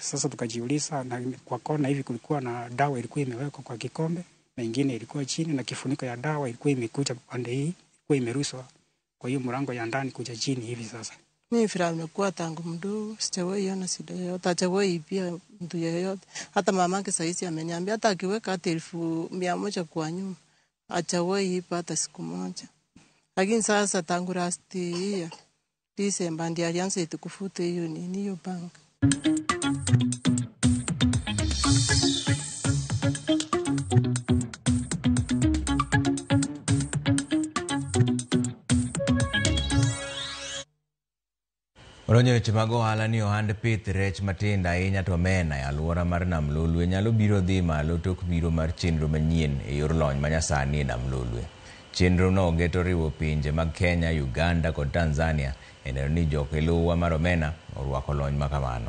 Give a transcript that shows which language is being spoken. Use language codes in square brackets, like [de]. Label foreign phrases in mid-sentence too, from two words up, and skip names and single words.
[sw] Sasa tukajiuliza, na kwa kona hivi kulikuwa na dawa ilikuwa imewekwa kwa kikombe na ingine ilikuwa chini, na kifuniko ya dawa ilikuwa imekuja pande hii, ilikuwa imerushwa kwa hiyo mlango ya ndani kuja chini hivi. Sasa Mimi furaha nimekuwa tangu mdogo, sijawahi ona shida yoyote, hajawahi pia mtu yeyote. Hata mamangu saizi ameniambia hata akiweka hata 100 kwa nyumba, hajawahi ipa hata siku moja. Lakini sasa tangu [en] last year, [sw] December ndiye alianza kufuta hiyo bank. [luo] Oronyo weche mag ohala ni ohand pith rech matindo ahinya to omena e alwora mar Nam Lolwe nyalo biro dhi malo tok biro mar chenro manyien e yor lony manyasani e Nam Lolwe. Chenro no geto riwo pinje mag Kenya, Uganda kod Tanzania e neno ni jok e lowa mar omena orwako lony makamano.